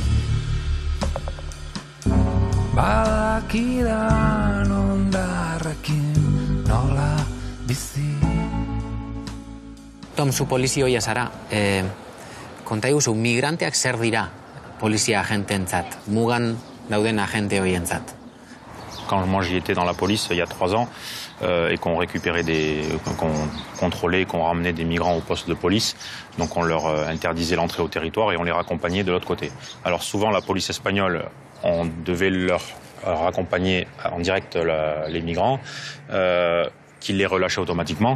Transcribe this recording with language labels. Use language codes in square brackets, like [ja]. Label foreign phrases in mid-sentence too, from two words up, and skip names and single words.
[eu] Badakidan ondarrekin nola bizi. Tom, zu polizioia zara. Konta iguzu, migranteak zer dira polizia agenteentzat, mugan dauden agente horientzat? [fr] Quand moi j'y étais dans la police il y a 3 ans et qu'on récupérait qu'on contrôlait, qu'on ramenait des migrants au poste de police, donc on leur interdisait l'entrée au territoire et on les raccompagnait de l'autre côté. Alors souvent la police espagnole, on devait leur raccompagner en direct les migrants, qui les relâchaient automatiquement.